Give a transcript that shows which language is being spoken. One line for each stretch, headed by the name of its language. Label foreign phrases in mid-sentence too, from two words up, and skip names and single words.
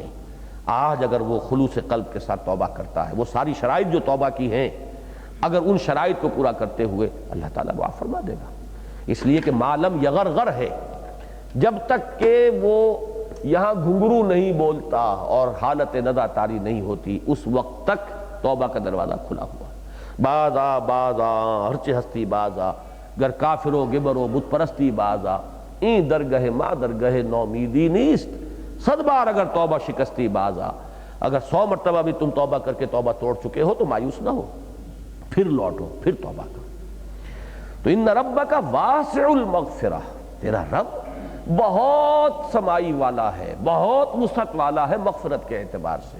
Urdu: آج اگر وہ خلوص قلب کے ساتھ توبہ کرتا ہے، وہ ساری شرائط جو توبہ کی ہیں، اگر ان شرائط کو پورا کرتے ہوئے، اللہ تعالیٰ معاف فرما دے گا۔ اس لیے کہ معلم یغرغر ہے، جب تک کہ وہ یہاں گھنگرو نہیں بولتا اور حالت ندا طاری نہیں ہوتی، اس وقت تک توبہ کا دروازہ کھلا ہوا ہے۔
Persian: بازا بازا ہرچ ہستی بازا، گر کافرو گبرو بت پرستی بازا، این درگہ ما درگہ نومیدی نیست، 100 بار اگر توبہ شکستی بازا۔
Urdu: اگر 100 مرتبہ بھی تم توبہ کر کے توبہ توڑ چکے ہو تو مایوس نہ ہو، پھر لوٹو، پھر توبہ کرو۔ تو
Arabic: ان ربک واسع المغفرہ،
Urdu: تیرا رب بہت سمائی والا ہے، بہت وسعت والا ہے مغفرت کے اعتبار سے۔